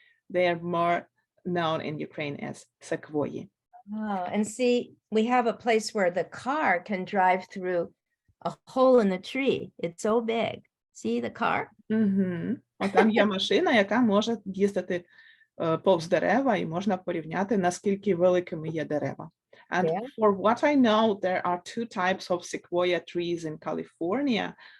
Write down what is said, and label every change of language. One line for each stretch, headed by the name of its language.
English: They are more known in Ukraine as sequoia. Oh, and see, we have a place where the car can drive through a hole in the tree. It's so big. See the car? Угу.
Ukrainian: Там є машина, яка може їздити повз дерева, і можна порівняти, наскільки великими є дерева.
English: And Yeah. for what I know, there are two types of sequoia trees in California.